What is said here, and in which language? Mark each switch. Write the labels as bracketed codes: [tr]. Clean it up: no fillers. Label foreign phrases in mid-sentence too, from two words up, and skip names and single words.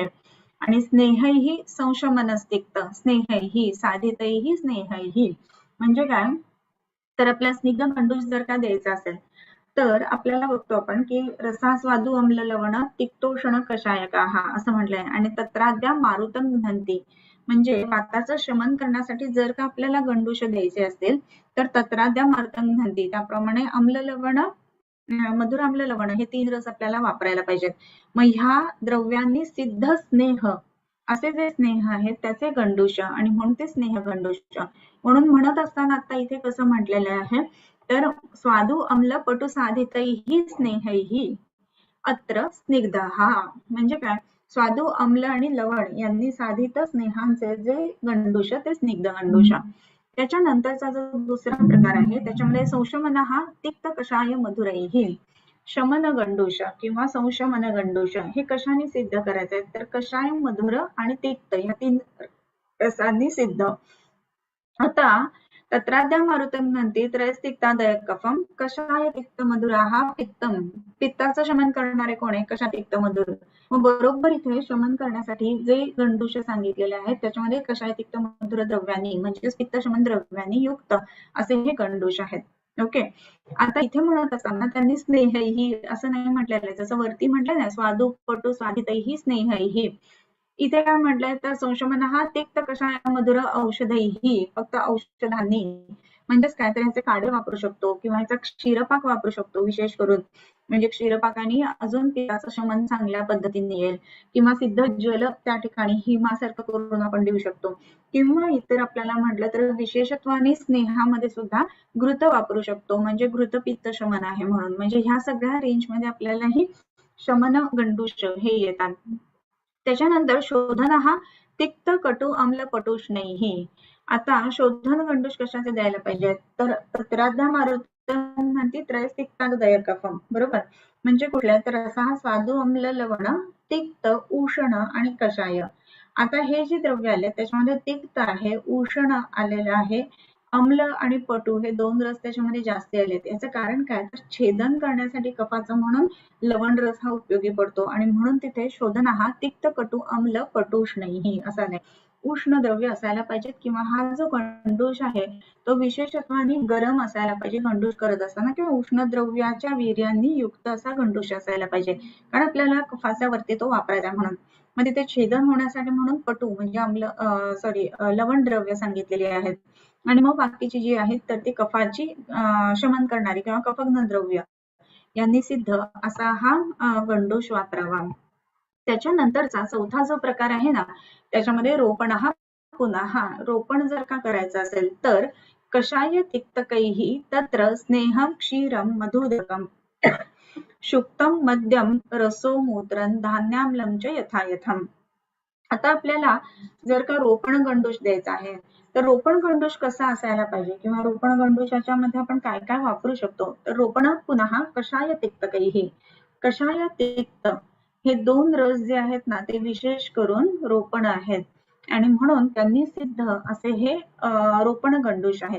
[mr] आणि [sa] स्नेहैहि संशमनस्तिक्त स्नेहैहि साधितैहि स्नेहैहि [mr] म्हणजे काय तर आपल्या स्निग्ध गंडूश जर का द्यायचा असेल तर आपल्याला बघतो आपण की [sa] रसास्वादू अम्ल लवण तिक्तोषण कषायकाः [mr] असं म्हटलंय आणि [sa] तत्राद्या मारुतम घ्नन्ति [mr] म्हणजे वाताचं शमन करण्यासाठी जर का आपल्याला गंडूश द्यायचे असतील तर [sa] तत्राद्या मारुतम घ्नन्ति [mr] त्याप्रमाणे अम्ल लवण मधुर आम्ल लवण हे 3 रस आपल्याला वापरायला पाहिजेत. मग ह्या द्रव्यांनी सिद्ध स्नेह असे जे स्नेह आहेत त्याचे गंडूश आणि म्हणून ते स्नेह गंडूश म्हणून म्हणत असताना आता इथे कसं म्हटलेलं आहे तर [sa] स्वादु अम्ल पटु साधितैहि स्नेहैहि अत्र स्निग्धः [mr] म्हणजे काय स्वादु अम्ल आणि लवण यांनी साधित स्नेहांचे जे गंडूश ते स्निग्ध गंडूश. त्याच्यानंतरचा जो दुसरा प्रकार आहे त्याच्यामध्ये [sa] संशमनः तिक्त कषाय मधुरैहि [mr] शमन गंडूश किंवा संशमन गंडूश हे कशाने सिद्ध करायचे तर कषाय मधुर आणि तिक्त या 3 रसांनी सिद्ध. आता [sa] तत्राद्या मारुतम घ्नन्ति त्रयस्तिक्तादयक कफम कषाय तिक्त मधुराः पित्तम [mr] पित्ताचं शमन करणारे कोण आहे कशा तिक्त मधुर. मग बरोबर इथे शमन करण्यासाठी जे गंडूश सांगितलेले आहेत त्याच्यामध्ये कषाय तिक्त मधुर द्रव्यांनी म्हणजे पित्त शमन द्रव्यांनी युक्त असे हे गंडूश आहेत. ओके आता इथे म्हणत असताना त्यांनी स्नेहैहि असं नाही म्हटलेलं आहे जसं वरती म्हटलं ना [sa] स्वादु पटु स्वादितैहि स्नेहैहि [mr] इथे काय म्हटलंय तर [sa] संशमनः तिक्त कषाय मधुर औषधैहि [mr] फक्त औषधांनी म्हणजेच काय तर ह्याचे काढे वापरू शकतो किंवा ह्याचा क्षीरपाक वापरू शकतो विशेष करून म्हणजे क्षीरपाकाने अजून पित्ताचं शमन चांगल्या पद्धतीने येईल किंवा सिद्ध जल त्या ठिकाणी हिमासारखं करून आपण देऊ शकतो किंवा इतर आपल्याला म्हटलं तर विशेषत्वाने स्नेहामध्ये सुद्धा घृत वापरू शकतो म्हणजे घृत पित्त शमन आहे म्हणून म्हणजे ह्या सगळ्या रेंजमध्ये आपल्यालाही शमन गंडूश हे येतात. [sa] त्याच्यानंतर शोधनः तिक्त कटु अम्ल पटुष्णैहि. [mr] आता शोधन गंडूश कशाचे द्यायला पाहिजे तर [sa] तत्राद्या मारुतम घ्नन्ति त्रयस्तिक्तादयक कफम [mr] बरोबर म्हणजे कुठल्या तर रसा स्वादु अम्ल लवण तिक्त उष्ण आणि कषाय. आता हे जे द्रव्य आले त्याच्यामध्ये तिक्त आहे उष्ण आलेलं आहे अम्ल आणि पटू हे 2 रस त्याच्यामध्ये जास्त आलेत. याचं कारण काय तर छेदन करण्यासाठी कफाचं म्हणून लवण रस हा उपयोगी पडतो आणि म्हणून तिथे शोधन हा [sa] तिक्त कटु अम्ल पटुष्णैहि [mr] असा नाही उष्ण द्रव्य असायला पाहिजेत किंवा हा जो गंडूश आहे तो विशेषत्वाने गरम असायला पाहिजे गंडूश करत असताना किंवा उष्ण द्रव्याच्या वीर्यांनी युक्त असा गंडूश असायला पाहिजे कारण आपल्याला कफाच्यावरती तो वापरायचा म्हणून. मग तिथे छेदन होण्यासाठी म्हणून पटू म्हणजे लवण द्रव्य सांगितलेली आहेत आणि मग बाकीची जी आहेत तर ती कफाची शमन करणारी किंवा कफग्न द्रव्य यांनी सिद्ध असा हा गंडूश वापरावा. त्याच्यानंतरचा चौथा जो प्रकार आहे ना त्याच्यामध्ये रोपण हा पुन्हा रोपण जर का करायचं असेल तर [sa] कषाय तिक्तकैहि तत्र स्नेहम क्षीरम मधुदकम शुक्तम मध्यम रसो मूत्रं धान्याम्लं च यथायथम. [mr] आता आपल्याला जर का रोपण गंडूश द्यायचा आहे तर रोपण गंडूश कसा असायला पाहिजे किंवा रोपण गंडूशाच्या मध्ये आपण काय काय वापरू शकतो तर रोपण पुन्हा [sa] कषाय तिक्तकैहि [mr] कषाय तिक्त हे 2 रस जे आहेत ना ते विशेष करून रोपण आहेत आणि म्हणून त्यांनी सिद्ध असे हे रोपण गंडूश आहेत.